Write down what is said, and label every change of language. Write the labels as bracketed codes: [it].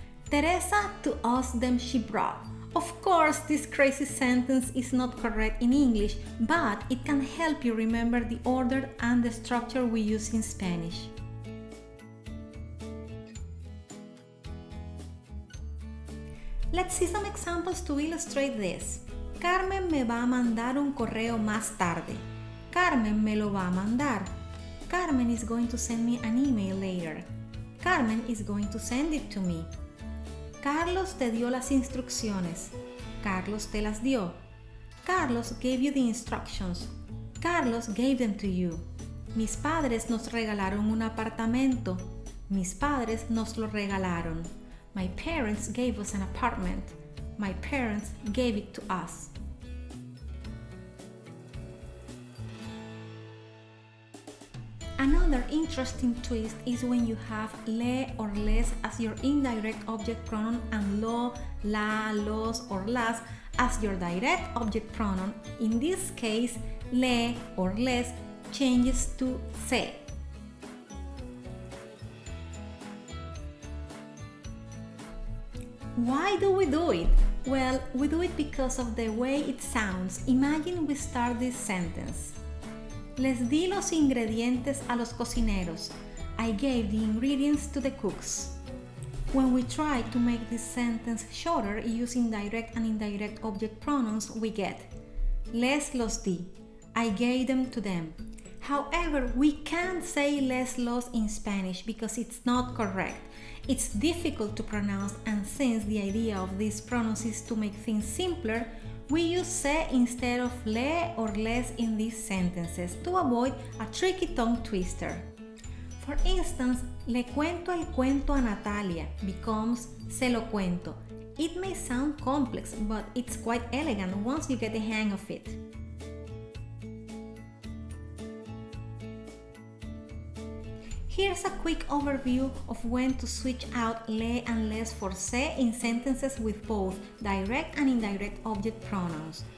[en] Teresa to us them she brought. Of course, this crazy sentence is not correct in English, but it can help you remember the order and the structure we use in Spanish. Let's see some examples to illustrate this. [es] Carmen me va a mandar un correo más tarde. Carmen me lo va a mandar. [en] Carmen is going to send me an email later. Carmen is going to send it to me. [es] Carlos te dio las instrucciones. Carlos te las dio. [en] Carlos gave you the instructions. Carlos gave them to you. [es] Mis padres nos regalaron un apartamento. Mis padres nos lo regalaron. [en] My parents gave us an apartment. My parents gave it to us. Another interesting twist is when you have le or les as your indirect object pronoun and lo, la, los, or las as your direct object pronoun. In this case, le or les changes to se. Why do we do it? Well, we do it because of the way it sounds. Imagine we start this sentence. Les di los ingredientes a los cocineros. I gave the ingredients to the cooks. When we try to make this sentence shorter using direct and indirect object pronouns, we get [es] les los di. [en] I gave them to them. However, we can't say les los in Spanish because it's not correct. It's difficult to pronounce, and since the idea of these pronouns is to make things simpler, we use se instead of le or les in these sentences to avoid a tricky tongue twister. For instance, [es] le cuento el cuento a Natalia [en] becomes [es] se lo cuento. [en] It may sound complex, but it's quite elegant once you get the hang of it. Here's a quick overview of when to switch out le and les for se in sentences with both direct and indirect object pronouns.